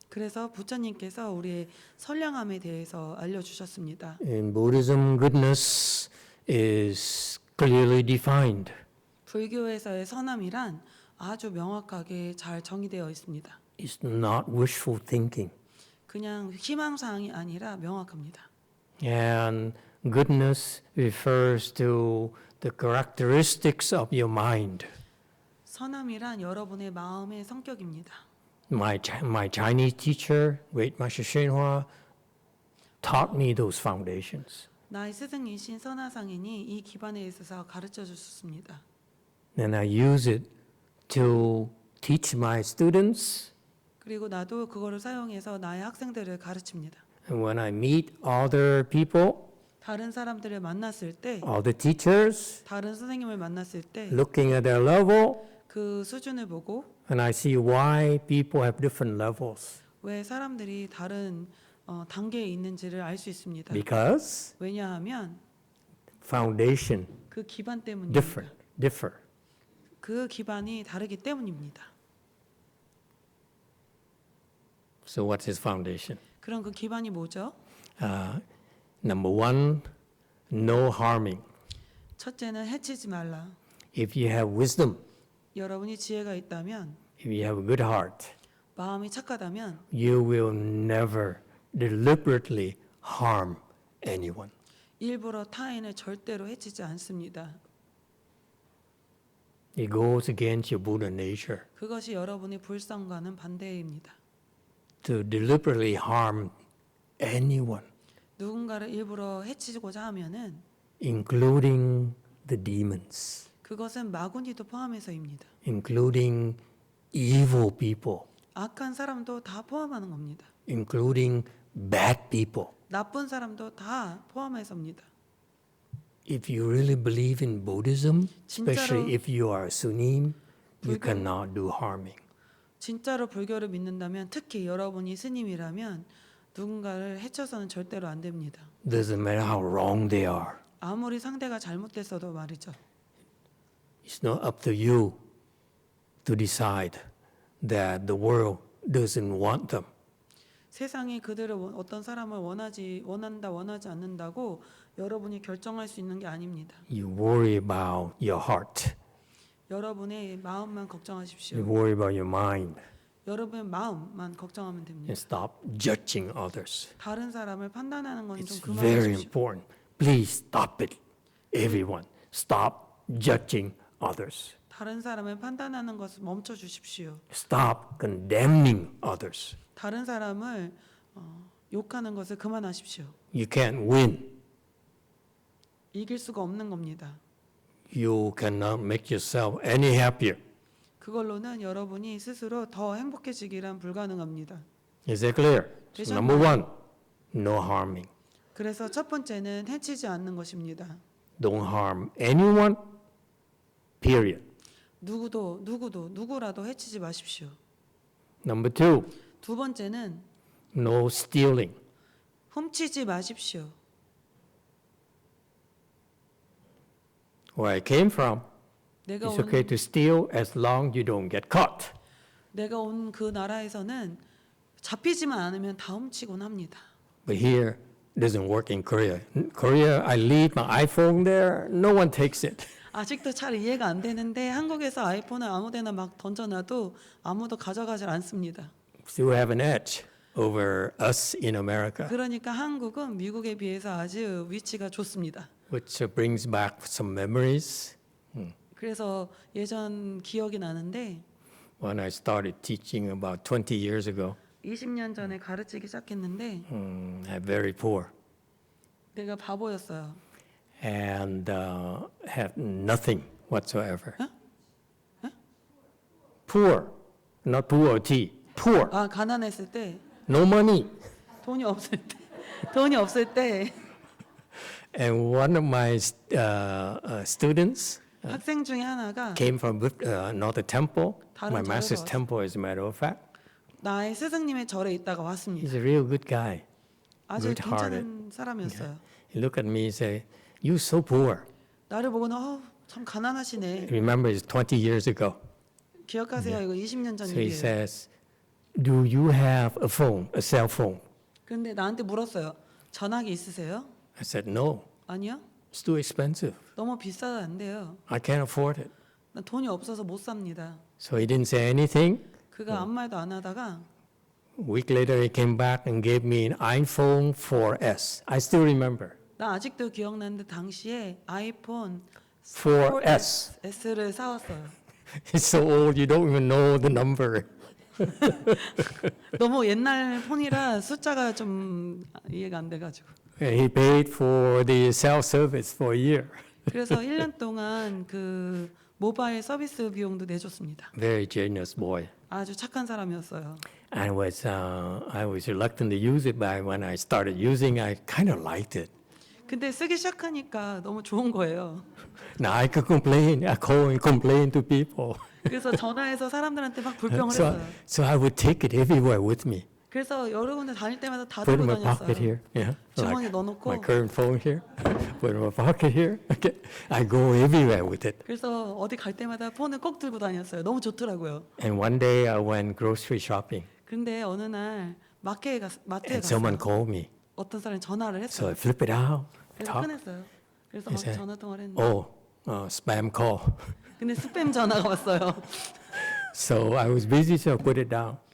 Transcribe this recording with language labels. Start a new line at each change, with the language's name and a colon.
Korean: 그래서 부처님께서 우리의 선량함에 대해서 알려주셨습니다.
English: In Buddhism, goodness is clearly defined.
Korean: 불교에서의 선함이란 아주 명확하게 잘 정의되어 있습니다.
English: It's not wishful thinking.
Korean: 그냥 희망사항이 아니라 명확합니다.
English: And goodness refers to the characteristics of your mind.
Korean: 선함이란 여러분의 마음의 성격입니다.
English: My Chinese teacher, Great Master Hsuan Hua, taught me those foundations.
Korean: 나의 스승이신 선화상인이 이 기반에 있어서 가르쳐 주셨습니다.
English: And I use it to teach my students.
Korean: 그리고 나도 그거를 사용해서 나의 학생들을 가르칩니다.
English: And when I meet other people,
Korean: 다른 사람들을 만났을 때,
English: other teachers,
Korean: 다른 선생님을 만났을 때
English: looking at their level,
Korean: 그 수준을 보고
English: and I see why people have different levels.
Korean: 왜 사람들이 다른 단계에 있는지를 알 수 있습니다.
English: Because
Korean: 왜냐하면
English: foundation
Korean: 그 기반 때문입니다.
English: differ.
Korean: 그 기반이 다르기 때문입니다.
English: So what's his foundation?
Korean: 그럼 그 기반이 뭐죠?
English: Number one, no harming.
Korean: 첫째는 해치지 말라.
English: If you have wisdom,
Korean: 여러분이 지혜가 있다면,
English: if you have a good heart,
Korean: 마음이 착하다면
English: you will never deliberately harm anyone.
Korean: 일부러 타인을 절대로 해치지 않습니다.
English: It goes against your Buddha nature
Korean: 그것이 여러분의 불성과는 반대입니다.
English: to deliberately harm anyone,
Korean: 누군가를 일부러 해치고자 하면은
English: including the demons,
Korean: 그것은 마구니도 포함해서입니다.
English: including evil people,
Korean: 악한 사람도 다 포함하는 겁니다.
English: including bad people.
Korean: 나쁜 사람도 다 포함해서입니다.
English: If you really believe in Buddhism,
Korean: 진짜로-
English: especially if you are a Sunim, you
Korean: 불교-
English: cannot do harming.
Korean: 진짜로 불교를 믿는다면 특히 여러분이 스님이라면 누군가를 해쳐서는 절대로 안 됩니다.
English: Doesn't matter how wrong they are.
Korean: 아무리 상대가 잘못됐어도 말이죠.
English: It's not up to you to decide that the world doesn't want them.
Korean: 세상이 그들을 어떤 사람을 원하지 않는다고 여러분이 결정할 수 있는 게 아닙니다.
English: You worry about your heart.
Korean: 여러분의 마음만 걱정하십시오.
English: You worry about your mind
Korean: 여러분의 마음만 걱정하면 됩니다.
English: and stop judging others.
Korean: 다른 사람을 판단하는 건
English: It's
Korean: 좀
English: very
Korean: 그만하십시오.
English: important. Please stop it. Everyone, stop judging others.
Korean: 다른 사람을 판단하는 것을 멈춰 주십시오.
English: Stop condemning others.
Korean: 다른 사람을 욕하는 것을 그만하십시오.
English: You can't win.
Korean: 이길 수가 없는 겁니다.
English: You cannot make yourself any happier.
Korean: 그걸로는 여러분이 스스로 더 행복해지기란 불가능합니다.
English: Is that clear? So
Korean: 되셨나요?
English: number one, no harming.
Korean: 그래서 첫 번째는 해치지 않는 것입니다.
English: Don't harm anyone, period.
Korean: 누구라도 해치지 마십시오.
English: Number two,
Korean: 두 번째는
English: no stealing.
Korean: 훔치지 마십시오.
English: Where I came from,
Korean: 내가
English: it's okay to steal as long you don't get caught.
Korean: 온 그 나라에서는 잡히지만 않으면 다 훔치곤 합니다.
English: But here, it doesn't work in Korea. In Korea, I leave my iPhone there, no one takes it.
Korean: 아직도 잘 이해가 안 되는데 한국에서 아이폰을 아무데나 막 던져놔도 아무도 가져가질 않습니다.
English: Still have an edge over us in America,
Korean: 그러니까 한국은 미국에 비해서 아주 위치가 좋습니다.
English: which brings back some memories.
Korean: 그래서 예전 기억이 나는데
English: when I started teaching about 20 years ago.
Korean: 20년 전에 가르치기 시작했는데
English: I'm very poor
Korean: 내가 바보였어요.
English: and have nothing whatsoever. Poor, not poverty. Poor,
Korean: 아, 가난했을 때,
English: no money.
Korean: 돈이 없을 때, 돈이 없을 때
English: And one of my students
Korean: 학생 중에 하나가
English: came from another temple,
Korean: 다른
English: my master's
Korean: 절에서
English: temple, as a matter of fact.
Korean: 나의 스승님의 절에 있다가 왔습니다.
English: He's a real good guy.
Korean: 아주
English: good-hearted.
Korean: 괜찮은 사람이었어요.
English: He looked at me and said, "You're so poor."
Korean: 나를 보고는 참 가난하시네.
English: Remember, it's 20 years ago.
Korean: 기억하세요? 이거 20년 전
English: So he
Korean: 일이에요.
English: says, "Do you have a phone, a cell phone?"
Korean: 근데 나한테 물었어요. 전화기 있으세요?
English: I said, "No,
Korean: 아니요.
English: it's too expensive.
Korean: 너무 비싸서 안 돼요.
English: I can't afford it."
Korean: 나 돈이 없어서 못 삽니다.
English: So he didn't say anything.
Korean: 그가 아무 말도 안 하다가
English: A week later, he came back and gave me an iPhone 4S. I still remember.
Korean: 나 아직도 기억나는데 당시에 아이폰
English: 4S.
Korean: S를 사왔어요.
English: It's so old, you don't even know the number.
Korean: 너무 옛날 폰이라 숫자가 좀 이해가 안 돼가지고.
English: And he paid for the cell service for a year.
Korean: 그래서 1년 동안 그 모바일 서비스 비용도 내줬습니다.
English: Very generous boy.
Korean: 아주 착한 사람이었어요.
English: I was reluctant to use it, but when I started using, I kind of liked it.
Korean: 근데 쓰기 시작하니까 너무 좋은 거예요.
English: Now I could complain. I call and complain to people.
Korean: 그래서 전화해서 사람들한테 막 불평을
English: So,
Korean: 했어요.
English: so I would take it everywhere with me.
Korean: 그래서 여러 군데 다닐 때마다 다
English: Put it
Korean: 들고
English: in my pocket
Korean: 다녔어요.
English: here. Yeah.
Korean: 주머니에
English: Like
Korean: 넣어놓고
English: my current phone here. Put it in my pocket here. Okay. I go everywhere with it.
Korean: 그래서 어디 갈 때마다 폰을 꼭 들고 다녔어요. 너무 좋더라고요.
English: And one day I went grocery shopping,
Korean: 근데 어느 날 마트에
English: and someone
Korean: 갔어요.
English: called me.
Korean: 어떤 사람이 전화를
English: So I
Korean: 했어요.
English: flip it out.
Korean: 그래서
English: Talk.
Korean: 꺼냈어요. 그래서
English: He
Korean: 막
English: said,
Korean: 전화 통화를 했는데
English: Oh, spam call.
Korean: 근데 스팸 전화가 왔어요.
English: So I was busy, so I put it down.